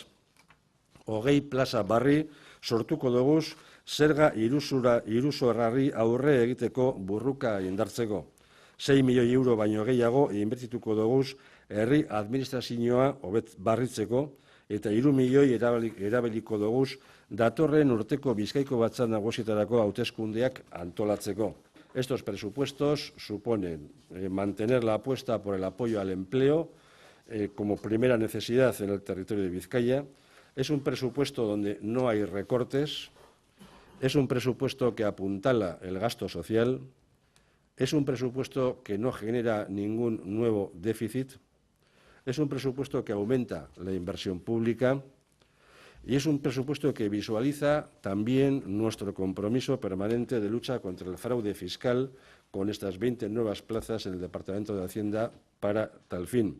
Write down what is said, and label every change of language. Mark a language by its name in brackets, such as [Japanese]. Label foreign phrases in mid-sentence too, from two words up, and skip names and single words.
[Basque] 20 plaza barri sortuko doguz zerga iruzurrari aurre egiteko burruka indartzeko. 6 milioi euro baino gehiago inbertituko doguz herri administrazioa barritzeko eta 3 milioi erabiliko doguz datorren urteko Bizkaiko Batzar Nagusietarako hauteskundeak antolatzeko. [Spanish] Estos presupuestos suponen mantener la apuesta por el apoyo al empleo como primera necesidad en el territorio de Vizcaya. Es un presupuesto donde no hay recortes, es un presupuesto que apuntala el gasto social, es un presupuesto que no genera ningún nuevo déficit, es un presupuesto que aumenta la inversión pública y es un presupuesto que visualiza también nuestro compromiso permanente de lucha contra el fraude fiscal con estas 20 nuevas plazas en el Departamento de Hacienda para tal fin.